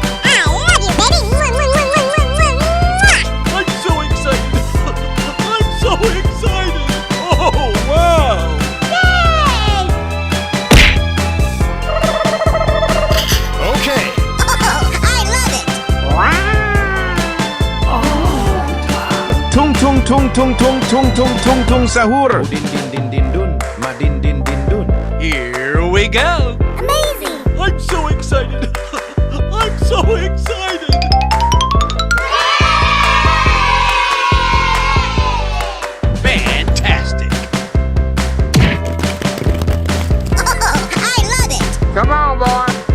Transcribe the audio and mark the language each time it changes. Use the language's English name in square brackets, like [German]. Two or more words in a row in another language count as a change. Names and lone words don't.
[English] I'm so excited! I'm so excited! Oh wow! Okay. [Indonesian] Tung tung tung tung tung tung tung tung tung sahur. Udin din din din dun, ma din din din dun. [English] Here we go! Amazing! I'm so excited! I'm so excited! Fantastic. Come on, boy.